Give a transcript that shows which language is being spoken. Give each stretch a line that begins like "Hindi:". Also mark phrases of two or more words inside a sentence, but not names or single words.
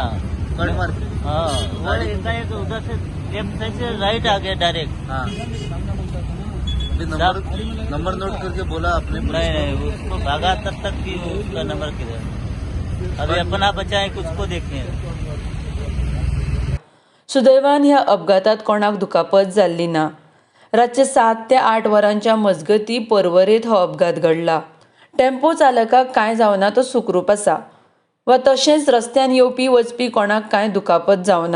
Hindi: कट मार के? हाँ वो एकाएक उधर से
English: left side
Hindi: से राइट आ गया डायरेक्ट। हाँ। अभी नंबर नोट करके बोला आपने? नहीं उसको भागा तब तक कि उसका नंबर किधर। अभी अपना बचा है कुछ को देखने।
Konkani: सुदैवान ह्या अपघातात कोणाक दुखापत जाल्ली ना। रातचे 7 ते 8 वरांच्या मजगती परवरेत हो अपघात घडला। टेम्पो चालकाक कांय जावना तो सुखरूप आसा वा तशेंच रस्त्यान येवपी वचपी कोणाक कांय दुखापत जावना।